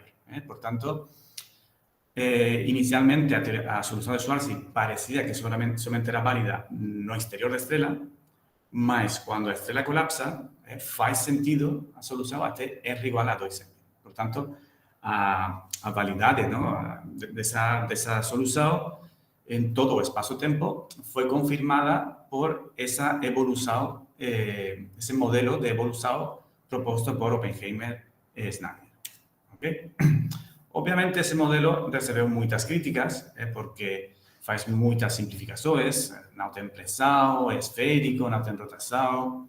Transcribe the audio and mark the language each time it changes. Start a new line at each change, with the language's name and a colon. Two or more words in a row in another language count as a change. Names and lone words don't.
Galician: Por tanto, inicialmente a solución de Schwarzschild parecía que somente era válida no exterior da estrela, mas cando a estrela colapsa, faz sentido a solución até R igual a 2m. Por tanto,
Portuguese: a validade, não, dessa solução em todo o espaço-tempo foi confirmada por essa evolução, esse modelo de evolução proposto por Oppenheimer e Snyder. Okay? Obviamente, esse modelo recebeu muitas críticas, porque faz muitas simplificações, não tem pressão, é esférico, não tem rotação.